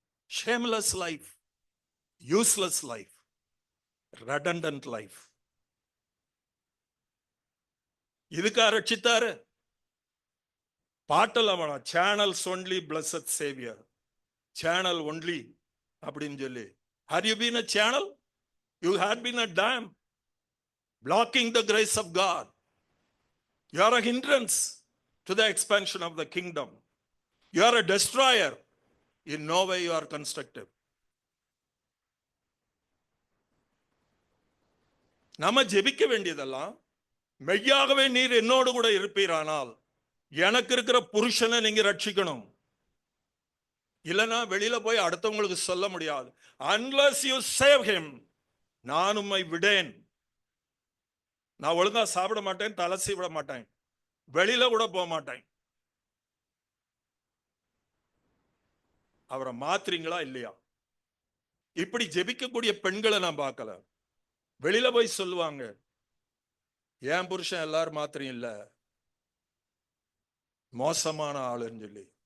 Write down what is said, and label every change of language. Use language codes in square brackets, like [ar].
[en] Shameless life, useless life, redundant life. [ta] இதுக்கா ரட்சித்தாரு? பாட்டல வேணாம், [en] channels only blessed saviour, [ta] channel only அப்படின்னு சொல்லி. [en] Have you been a channel? You had been a dam blocking the grace of God. You are a hindrance to the expansion of the kingdom. You are a destroyer. In no way you are constructive. [ta] நாம ஜெபிக்க வேண்டியதெல்லாம், மெய்யாகவே நீர் என்னோடு கூட இருப்பீரானால் எனக்கு இருக்கிற புருஷனை நீங்க ரட்சிக்கணும். இல்லைன்னா வெளியில போய் அடுத்தவங்களுக்கு சொல்ல முடியாது. [en] Unless you save him, [ta] நான் உம்மை விடேன். நான் ஒழுங்கா சாப்பிட மாட்டேன், தலை சீவிட மாட்டேன், வெளியில கூட போக மாட்டேன். அவரை மாத்துறீங்களா இல்லையா? இப்படி ஜெபிக்கக்கூடிய பெண்களை நான் பார்க்கல. வெளியில போய் சொல்லுவாங்க, என் புருஷன் எல்லாரும் மாத்திரம் இல்ல, மோசமான ஆளுன்னு சொல்லி.